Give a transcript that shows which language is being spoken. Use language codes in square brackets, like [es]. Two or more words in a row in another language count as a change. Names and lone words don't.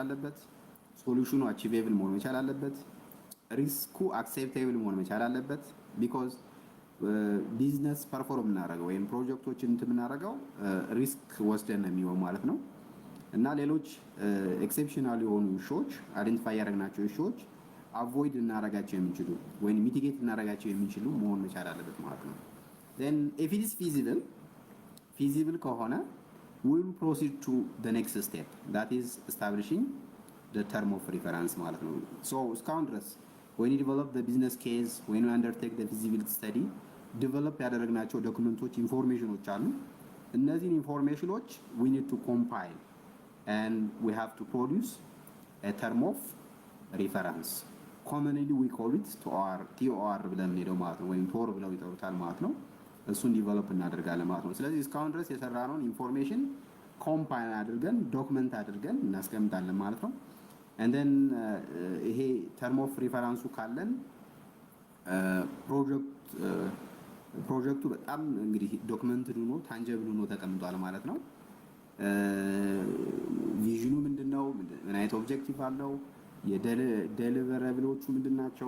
[am] አለበት። ሶሉሽኑ አቺቬብል መሆን መቻል አለበት። ሪስኩ አክሴፕቴብል መሆን መቻል አለበት። [en] because business [am] ፐርፎርም የምናደርገው ወይም ፕሮጀክቶችን እንትን የምናደርገው ሪስክ ወስደን ነው የሚሆን ማለት ነው። እና ሌሎች ኤክሴፕሽናል የሆኑ ኢሹዎች አይደንቲፋይ ያደረግናቸው ኢሹዎች አቮይድ ልናደርጋቸው የሚችሉ ወይም ሚቲጌት ልናደርጋቸው የሚችሉ መሆን መቻል አለበት ማለት [en] ነው። then if it is feasible ከሆነ we will proceed to the next step, that is establishing the term of reference [am] ማለት ነው። [en] so [am] እስካሁን ድረስ [en] when you develop the business case, when you undertake the feasibility study, develop [am] ያደረግናቸው ዶክመንቶች ኢንፎርሜሽኖች አሉ። እነዚህን ኢንፎርሜሽኖች [en] we need to compile and we have to produce a term of reference. commonly we call it TOR [am] ብለን ሄደው ማለት ነው፣ ወይም ቶር ብለው ይጠሩታል ማለት ነው። እሱን ዲቨሎፕ እናደርጋለን ማለት ነው። ስለዚህ እስካሁን ድረስ የሰራነውን ኢንፎርሜሽን ኮምፓይል አድርገን ዶክመንት አድርገን እናስቀምጣለን ማለት ነው። [en] and then [am] ይሄ [en] term of reference [am] ካለን ፕሮጀክቱ በጣም እንግዲህ ዶክመንትድ ሆኖ ታንጀብል ሆኖ ተቀምጧል ማለት ነው። ቪዥኑ ምንድነው? ምን አይነት ኦብጀክቲቭ አለው? የዴሊቨረብሎቹ ምንድናቸው?